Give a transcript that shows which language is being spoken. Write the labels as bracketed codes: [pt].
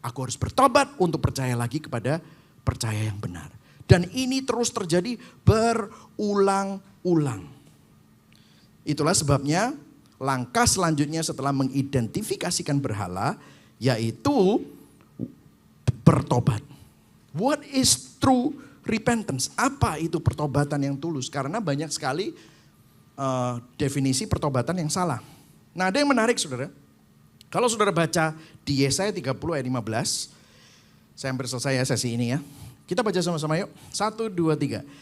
[id] Aku harus bertobat untuk percaya lagi kepada percaya yang benar. Dan ini terus terjadi berulang-ulang. Itulah sebabnya langkah selanjutnya setelah mengidentifikasikan berhala, yaitu bertobat. [en] What is true repentance? [id] Apa itu pertobatan yang tulus? Karena banyak sekali definisi pertobatan yang salah. Nah ada yang menarik saudara. Kalau saudara baca di Yesaya 30 ayat 15. Saya hampir selesai ya sesi ini ya. Kita baca sama-sama yuk. 1, 2, 3.